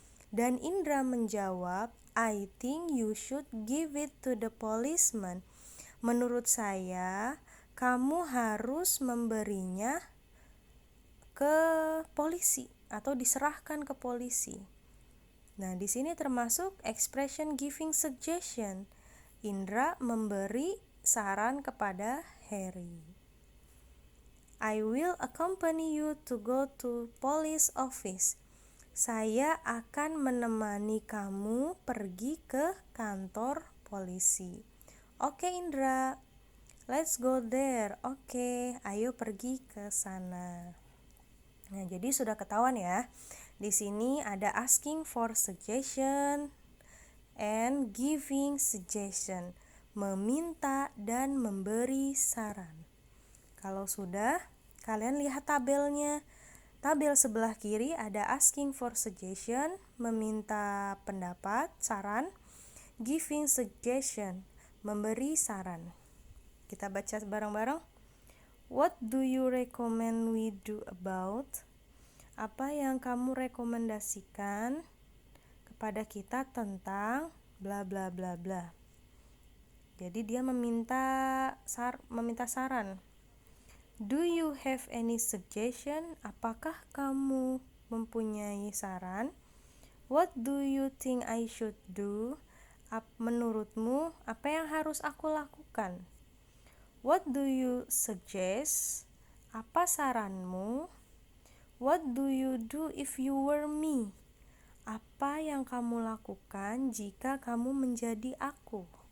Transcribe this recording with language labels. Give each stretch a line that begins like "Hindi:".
Indonesian: Dan Indra menjawab,
English: I think you should give it to the policeman.
Indonesian: Menurut saya, kamu harus memberinya ke polisi atau diserahkan ke polisi. Nah, di sini termasuk
English: expression giving suggestion.
Indonesian: Indra memberi saran kepada Harry.
English: I will accompany you to go to police office.
Indonesian: Saya akan menemani kamu pergi ke kantor polisi. Oke, Indra.
English: Let's go there.
Indonesian: Oke, ayo pergi ke sana. Nah, jadi sudah ketahuan ya. Di sini ada
English: asking for suggestion and giving suggestion,
Indonesian: meminta dan memberi saran. Kalau sudah, kalian lihat tabelnya. Tabel sebelah kiri ada
English: asking for suggestion,
Indonesian: meminta pendapat, saran,
English: giving suggestion,
Indonesian: memberi saran. Kita baca bareng-bareng.
English: What do you recommend we do about?
Indonesian: Apa yang kamu rekomendasikan kepada kita tentang bla bla bla bla. Jadi dia meminta saran.
English: Do you have any suggestion?
Indonesian: Apakah kamu mempunyai saran?
English: What do you think I should do?
Indonesian: Menurutmu apa yang harus aku lakukan?
English: What do you suggest?
Indonesian: Apa saranmu?
English: What do you do if you were me?
Indonesian: Apa yang kamu lakukan jika kamu menjadi aku?